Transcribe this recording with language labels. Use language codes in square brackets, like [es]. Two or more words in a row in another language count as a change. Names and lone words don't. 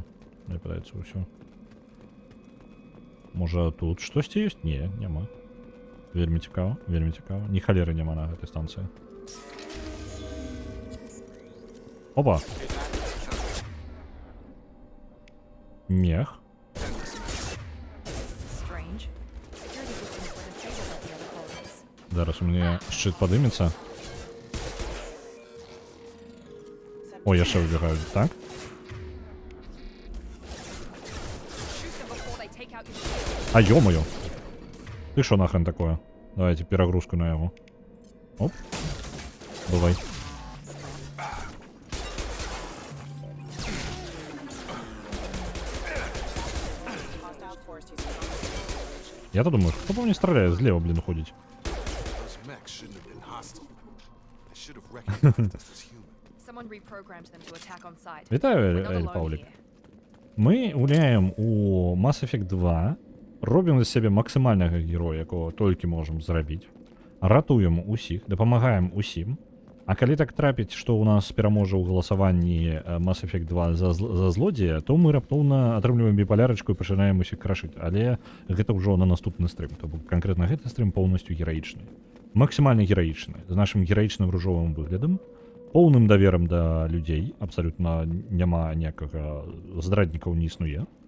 [be] Мне падаецца ўсё. Можа, тут штосьці ёсць? Не, няма. Вельмі цікава, вельмі цікава. Ні халеры няма на гэтай станцыі. Опа. Мех. [en] Strange. Security systems were disabled at the other colonies. [ru] Зараз у меня щит подымется. Ой, я ще выбираю. Так. А ё-моё. Ты шо нахрен такое? Давайте перегрузку на его. [be] Оп. Бывай. [ru] Я-то думаю, кто по мне стреляет, слева, блин, уходить. [en] Someone reprogrammed them to attack on sight. [uk] Вітаю, [en] We're not [uk] Ель [en] alone [uk] Павлік. [en] here. [uk] Ми гуляємо у Mass Effect 2, робимо з себе максимального героя, якого тільки можемо зробити, ратуємо усіх, допомагаємо усім, а коли так трапить, що у нас переможе у голосуванні Mass Effect 2 за злодія, [be] то ми раптоўна атрымліваем біполярочку і пачинаем усіх крашыць, але гэта ўжо на наступны стрым, то бок канкрэтна гэты стрым поўнасцю гераічны. Максімальна гераічны, з нашым гераічным ружовым выглядам, поўным даверам да людзей, абсалютна няма ніякага здраднікаў не існуе.